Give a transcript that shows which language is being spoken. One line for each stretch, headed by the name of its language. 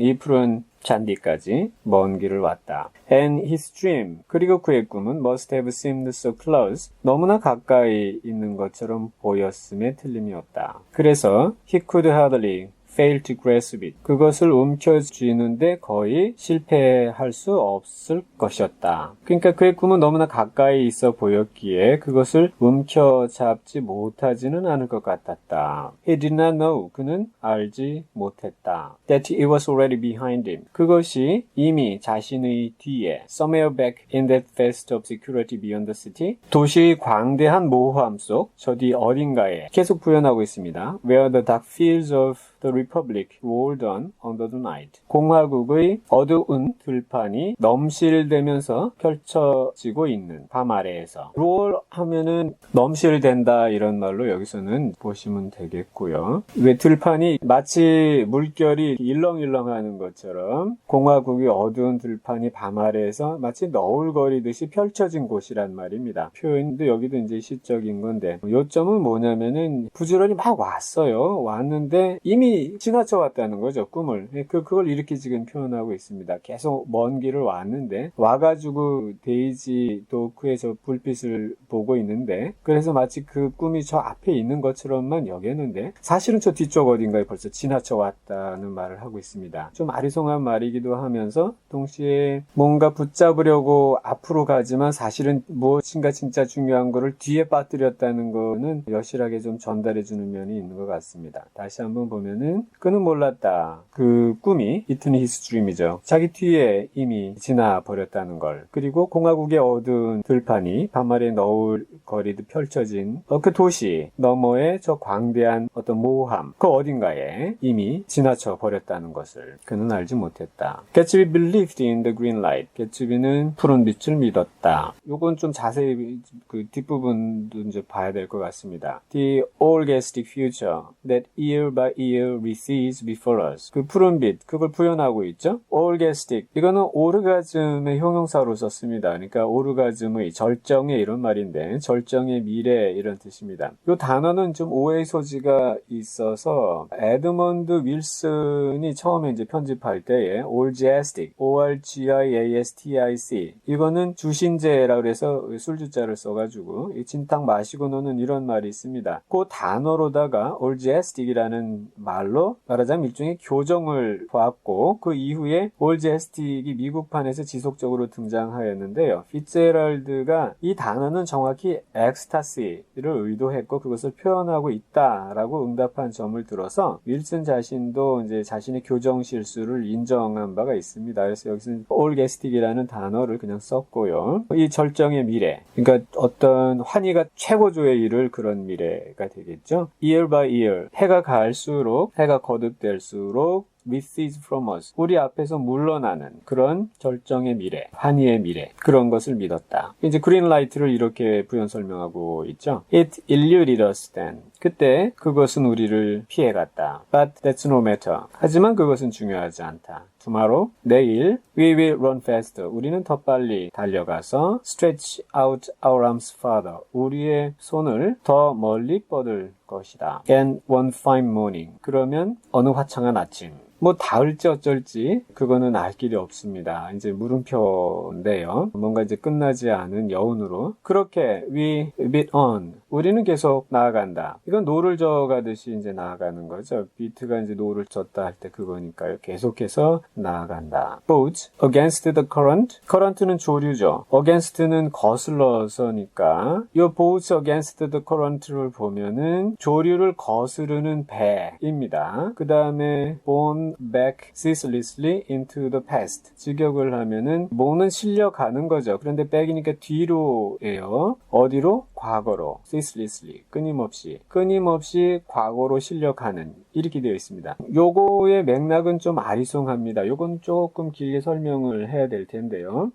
Korean: 이 푸른 잔디까지 먼 길을 왔다.
English: And his dream.
Korean: 그리고 그의 꿈은
English: must have seemed so close.
Korean: 너무나 가까이 있는 것처럼 보였음에 틀림이 없다. 그래서
English: he could hardly fail to grasp it.
Korean: 그것을 움켜쥐는데 거의 실패할 수 없을 것이었다. 그러니까 그의 꿈은 너무나 가까이 있어 보였기에 그것을 움켜잡지 못하지는 않을 것 같았다.
English: He did not know.
Korean: 그는 알지 못했다.
English: That it was already behind him.
Korean: 그것이 이미 자신의 뒤에
English: somewhere back in that vast obscurity beyond the city.
Korean: 도시의 광대한 모호함 속 저 뒤 어딘가에 계속 구현하고 있습니다.
English: Where the dark fields of The Republic rolled on under the night.
Korean: 공화국의 어두운 들판이 넘실대면서 펼쳐지고 있는 밤 아래에서. roll 하면은 넘실댄다 이런 말로 여기서는 보시면 되겠고요. 왜 들판이 마치 물결이 일렁일렁하는 것처럼 공화국의 어두운 들판이 밤 아래에서 마치 너울거리듯이 펼쳐진 곳이란 말입니다. 표현도 여기도 이제 시적인 건데 요점은 뭐냐면은 부지런히 막 왔어요. 왔는데 이미 지나쳐 왔다는 거죠. 꿈을. 그걸 이렇게 지금 표현하고 있습니다. 계속 먼 길을 왔는데 와가지고 데이지 도크의 저 불빛을 보고 있는데 그래서 마치 그 꿈이 저 앞에 있는 것처럼만 여겼는데 사실은 저 뒤쪽 어딘가에 벌써 지나쳐 왔다는 말을 하고 있습니다. 좀 아리송한 말이기도 하면서 동시에 뭔가 붙잡으려고 앞으로 가지만 사실은 무엇인가 진짜 중요한 거를 뒤에 빠뜨렸다는 거는 여실하게 좀 전달해주는 면이 있는 것 같습니다. 다시 한번 보면은 그는 몰랐다. 그 꿈이
English: It in his dream
Korean: 이죠. 자기 뒤에 이미 지나버렸다는 걸. 그리고 공화국의 어두운 들판이 밤하늘에 너울거리듯 펼쳐진 그 도시 너머의 저 광대한 어떤 모호함 그 어딘가에 이미 지나쳐 버렸다는 것을 그는 알지 못했다.
English: Gatsby believed in the green light.
Korean: 개츠비는 푸른 빛을 믿었다. 요건 좀 자세히 그 뒷부분도 이제 봐야 될 것 같습니다.
English: The orgastic future that year by year recedes before us.
Korean: 그 푸른 빛, 그걸 표현하고 있죠. orgastic, 이거는 오르가즘의 형용사로 썼습니다. 그러니까 오르가즘의 절정의 이런 말인데 절정의 미래 이런 뜻입니다. 이 단어는 좀 오해의 소지가 있어서 에드먼드 윌슨이 처음에 이제 편집할 때에 orgastic, orgastic 이거는 주신제라고 해서 술주자를 써가지고 진탕 마시고 노는 이런 말이 있습니다. 그 단어로다가 orgastic이라는 말로 말하자면 일종의 교정을 보았고 그 이후에 올제스틱이 미국판에서 지속적으로 등장하였는데요. 피츠제럴드가 이 단어는 정확히 엑스타시를 의도했고 그것을 표현하고 있다라고 응답한 점을 들어서 윌슨 자신도 이제 자신의 교정 실수를 인정한 바가 있습니다. 그래서 여기서는 올게스틱이라는 단어를 그냥 썼고요. 이 절정의 미래, 그러니까 어떤 환희가 최고조에 이를 그런 미래가 되겠죠.
English: Year by year,
Korean: 해가 갈수록 해가 거듭될수록
English: recedes from us.
Korean: 우리 앞에서 물러나는 그런 절정의 미래, 환희의 미래, 그런 것을 믿었다. 이제 그린라이트를 이렇게 부연 설명하고 있죠.
English: It eluded us then.
Korean: 그때 그것은 우리를 피해갔다.
English: But that's no matter.
Korean: 하지만 그것은 중요하지 않다.
English: Tomorrow,
Korean: 내일,
English: we will run faster.
Korean: 우리는 더 빨리 달려가서
English: stretch out our arms farther.
Korean: 우리의 손을 더 멀리 뻗을 것이다.
English: And one fine morning.
Korean: 그러면 어느 화창한 아침. 뭐 닿을지 어쩔지 그거는 알 길이 없습니다. 이제 물음표인데요. 뭔가 이제 끝나지 않은 여운으로 그렇게
English: we beat on
Korean: 우리는 계속 나아간다. 이건 노를 저어가듯이 이제 나아가는 거죠. 비트가 이제 노를 졌다 할 때 그거니까요. 계속해서 나아간다.
English: boat against the current.
Korean: current는 조류죠. against는 거슬러서니까 이
English: boat against the current
Korean: 를 보면은 조류를 거스르는 배입니다. 그 다음에
English: borne back ceaselessly into the past.
Korean: 직역을 하면은 borne는 실려가는 거죠. 그런데 back이니까 뒤로예요. 어디로? 과거로. ceaselessly. 끊임없이 과거로 실려가는 이렇게 되어 있습니다. 요거의 맥락은 좀 아리송합니다. 요건 조금 길게 설명을 해야 될 텐데요.